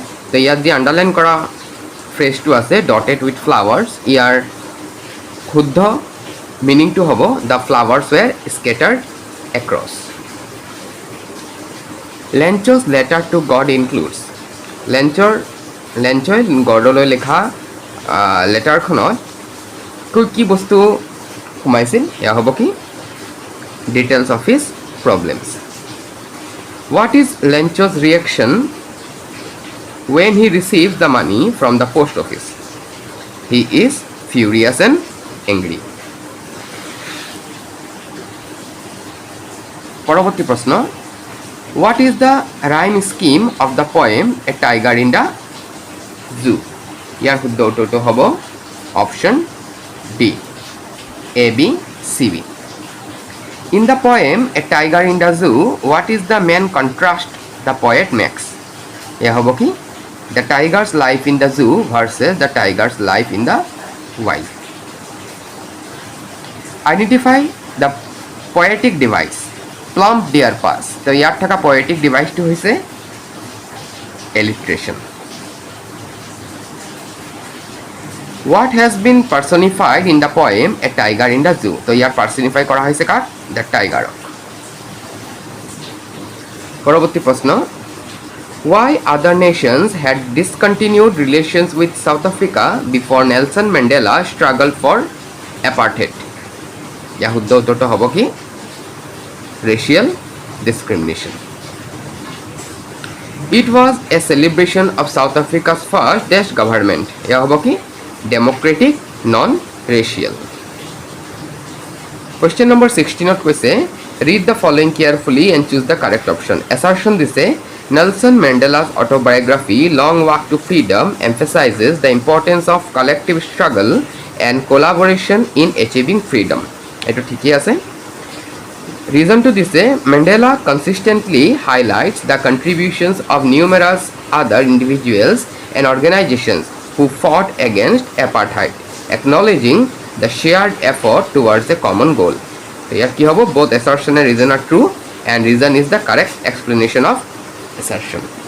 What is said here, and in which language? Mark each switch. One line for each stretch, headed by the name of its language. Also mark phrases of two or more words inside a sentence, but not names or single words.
Assamese: তো ইয়াত যি আণ্ডাৰলাইন কৰা ফ্ৰেজটো আছে
English: dotted with flowers,
Assamese: ইয়াৰ শুদ্ধ মিনিংটো হ'ব
English: the flowers were scattered across. Lencho's letter to God includes.
Assamese: লেঞ্চই গডলৈ লিখা লেটাৰখনত কি বস্তু সোমাইছিল? এয়া হ'ব কি?
English: details of his problems. What is Lencho's reaction when he receives the money from the post office? He is furious and angry.
Assamese: পৰৱৰ্তী প্ৰশ্ন,
English: what is the rhyme scheme of the poem A Tiger in the Zoo?
Assamese: ইয়াৰ শুদ্ধ উত্তৰটো হ'ব অপশ্যন ডি,
English: ABCB. In the poem A Tiger in the Zoo, what is the main contrast the poet makes?
Assamese: এয়া হ'ব কি?
English: The tiger's life in the zoo versus the tiger's life in the wild. Identify the poetic device. Plump deer pass.
Assamese: তো ইয়াত থকা
English: poetic deviceটো
Assamese: হৈছে alliteration.
English: What has been personified in the poem A Tiger in the Zoo?
Assamese: তো ইয়াত পাৰ্চনিফাই কৰা হৈছে কাক?
English: the tiger-ok.
Assamese: পৰৱৰ্তী প্ৰশ্ন,
English: why other nations had discontinued relations with South Africa before Nelson Mandela struggled for apartheid?
Assamese: ইয়াৰ শুদ্ধ উত্তৰটো হ'ব কি?
English: racial discrimination. It was a celebration of South Africa's first desk government.
Assamese: এয়া হ'ব কি
English: democratic non-racial. Question number 16 কৈছে read the following carefully and choose the correct option. Assertion দিছে Nelson Mandela's autobiography Long Walk to Freedom emphasizes the importance of collective struggle and collaboration in achieving freedom.
Assamese: এটো ঠিকই আছে.
English: Reason to this, Mandela consistently highlights the contributions of numerous other individuals and organizations who fought against apartheid, acknowledging the shared effort towards a common goal. So here
Assamese: কি হ'ব
English: both assertion and reason are true and reason is the correct explanation of assertion.